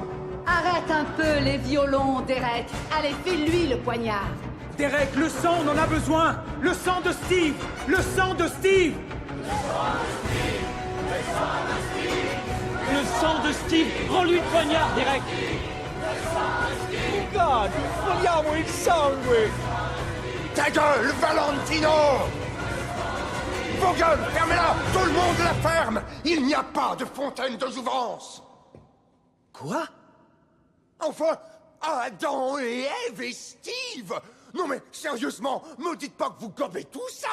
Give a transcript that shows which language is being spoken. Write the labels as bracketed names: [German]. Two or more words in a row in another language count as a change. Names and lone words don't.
[French] Arrête un peu les violons, Derek. Allez, file-lui le poignard. Derek, le sang, on en a besoin. Le sang de Steve. Le sang de Steve. Le sang de Steve. Rends-lui le poignard, Derek. God, [Italian] vogliamo il sangue. [French] Ta gueule, Valentino! Vos gueules, fermez-la! Tout le monde la ferme! Il n'y a pas de fontaine de jouvence! Quoi? Enfin, Adam et Ève et Steve! Non mais, sérieusement, me dites pas que vous gobez tout ça!